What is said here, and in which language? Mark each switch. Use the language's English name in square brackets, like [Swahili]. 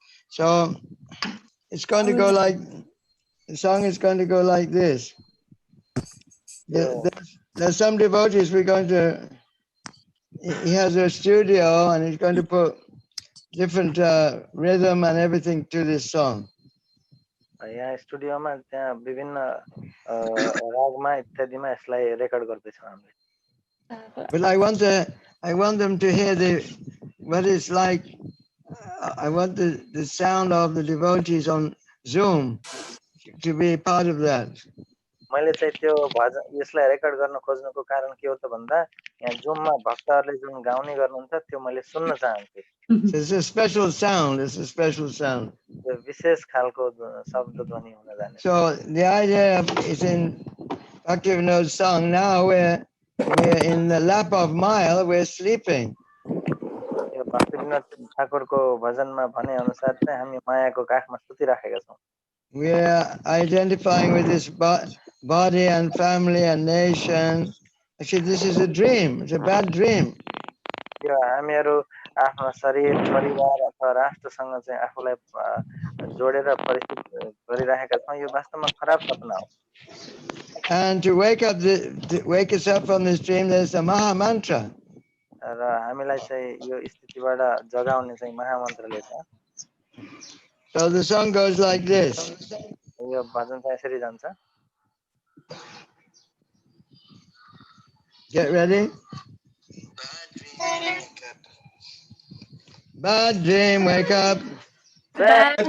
[English] So it's going to go like, the song is going to go like this. There's some devotees we're going to, he has a studio and he's going to put different rhythm and everything to this song. [Nepali] यहाँ स्टुडियोमा त्यहाँ विभिन्न रागमा इत्यादिमा यसलाई record गर्दैछौँ हामीले [English] But I want them to hear what it's like. I want the sound of the devotees on Zoom to be part of that. [Nepali] मैले चाहिँ त्यो भजन यसलाई रेकर्ड गर्न खोज्नुको कारण के हो त भन्दा यहाँ जुममा भक्तहरूले जुन गाउने गर्नुहुन्छ त्यो मैले सुन्न चाहन्छु [English] It's a special sound. It's a special sound. [Nepali] त्यो विशेष खालको शब्द ध्वनि हुन जाने [English] So the idea is in Bhaktivinoda's song. Now we're in the lap of Maya. We're sleeping. [Nepali] Bhaktivinod ठाकुरको भजनमा भने अनुसार चाहिँ हामी मायाको काखमा सुतिराखेका छौँ। [English] We are identifying with this body and family and nation. Actually, this is a dream. It's a bad dream. [Nepali] यो हामीहरू आफ्नो शरीर परिवार अथवा राष्ट्रसँग चाहिँ आफूलाई जोडेर परिचित गरिरहेका छौँ। यो वास्तवमा खराब सपना हो। [English] And to wake us up from this dream, there's a Maha Mantra. [Nepali] र हामीलाई चाहिँ यो स्थितिबाट जगाउने चाहिँ महामन्त्रले छ। [English] So the song goes like this. [Nepali] यो भजन चाहिँ यसरी जान्छ। [English] Get ready. Bad dream, wake up. Bad